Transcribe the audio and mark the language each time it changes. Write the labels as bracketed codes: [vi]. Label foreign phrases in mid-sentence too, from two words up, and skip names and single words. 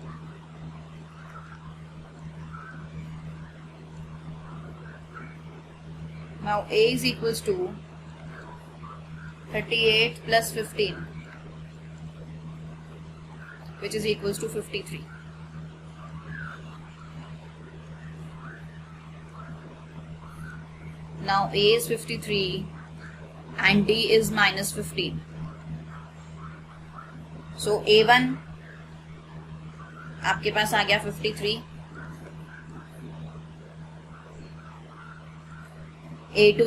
[en] Now A is equals to 38 plus 15, which is equals to 53. Now A is 53 and D is minus 15. [hi] So A1 आपके पास आ गया 53, A2